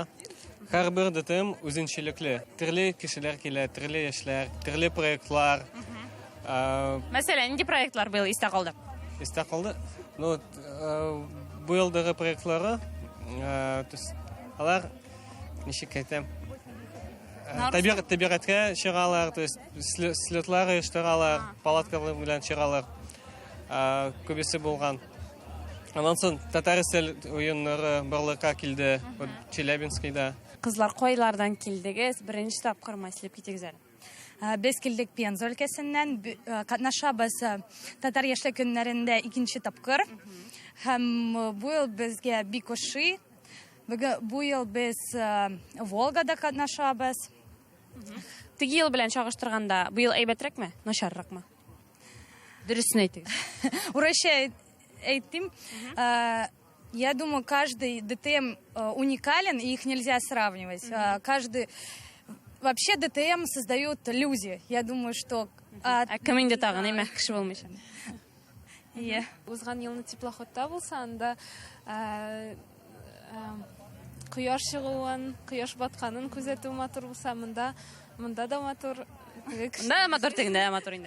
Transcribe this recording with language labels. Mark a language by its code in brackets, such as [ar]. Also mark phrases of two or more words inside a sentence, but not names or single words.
[tt] Һәрбер ДТМ үзенчәлекле. Төрле кешеләр килә, төрле яшьләр, төрле проектлар. Мәсәлән, нинди проектлар быел истә калды? Истә калды. Ну, бу елдагы проектлары, алар ничек әйтәм? Табигатькә чыгалар, [ru] то есть [tt] слетлар оештыралар, палаткалар белән чыгалар. Күбесе булган. Аннан соң татар тел уеннары барлыкка килде, Челябинскида. Кызлар кайлардан килдегез? Беренче тапкыр мәслеп китегез әле. Без килдек Пенза өлкәсеннән, катнашабыз татар яшьлек көннәрендә 2нче тапкыр. Һәм бу ел безгә бик ошый. Бу ел без Волгада катнашабыз. Теге ел белән чагыштырганда, бу ел әйбәтрәкме, начарракмы? Дөресен әйтегез. Урысча әйтим. [ru] Я думаю, каждый ДТМ уникален, и их нельзя сравнивать. Вообще ДТМ создают люди. Я думаю, что... [tt] Кем инде тагын, әймә кеше булмыйча. Узган елны теплоходта булса, анда кояш чыгуын, кояш батканын күзәтү матур булса, монда да матур. Монда матур тегендә матур инде.